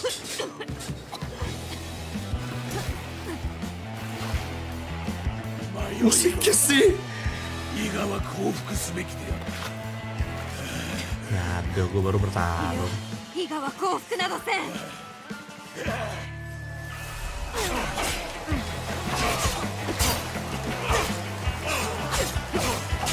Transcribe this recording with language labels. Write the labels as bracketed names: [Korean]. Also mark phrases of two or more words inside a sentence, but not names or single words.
[Indonesian] Musiknya sih. Ya aduh, gue baru bertarung. [Japanese] 伊賀は降伏などせん。 [Indonesian] Wah,